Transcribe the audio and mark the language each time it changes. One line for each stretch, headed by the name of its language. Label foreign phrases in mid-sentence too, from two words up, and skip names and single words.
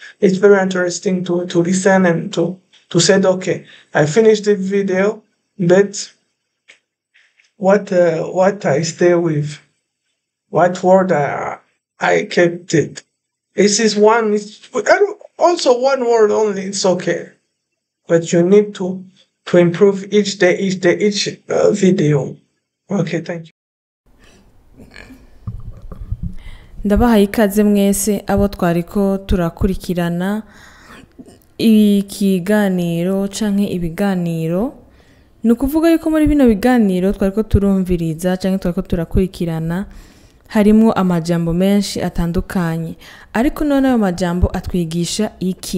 English: It's very interesting to listen and to say, okay, I finished the video, but what I stay with, what word I kept it. This is one. Also one word only. It's okay, but you need to improve each day, each video. Okay, thank you.
Rundi: Ndabahaye ikaze mwese abo twariko turakurikirana ikiganiro canke ibiganiro. Nukuvuga yuko muri bino biganiro twariko turumviriza canke twariko turakurikirana harimo amajambo menshi atandukanye, ariko none ayo majambo atwigisha iki?